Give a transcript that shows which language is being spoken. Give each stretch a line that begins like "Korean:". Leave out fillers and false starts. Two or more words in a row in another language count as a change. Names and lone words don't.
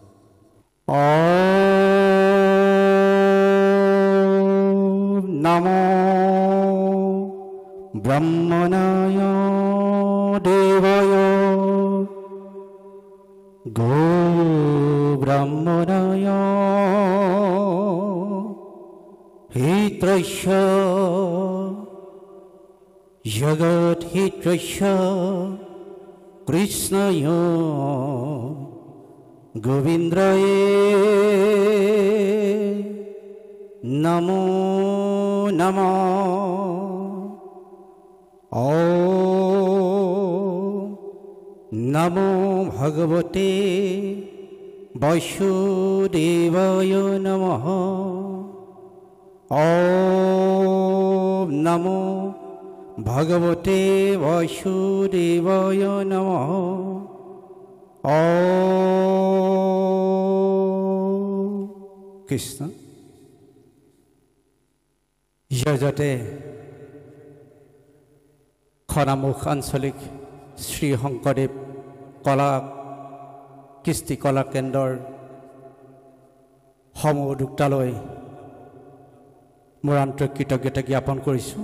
Sanskrit: নমো ব্ৰহ্মণায় দেৱায় গো ব্ৰহ্মণায় হিতৈষ্য জগৎ হিতৈষ্য কৃষ্ণয় গোবিন্দ্রায় নমো নমঃ। ওম নমো ভগবতে বাসুদেবায় নমঃ। ওম নমো ভগবতে বাসুদেবায় নমঃ। কৃষ্ণ।
Assamese: জয়জতে খনামুখ আঞ্চলিক শ্ৰী শংকৰদেৱ কৃষ্টি কলা কেন্দ্ৰৰ সমূহ উদ্যোক্তালৈ মোৰ আন্তৰিক কৃতজ্ঞতা জ্ঞাপন কৰিছোঁ।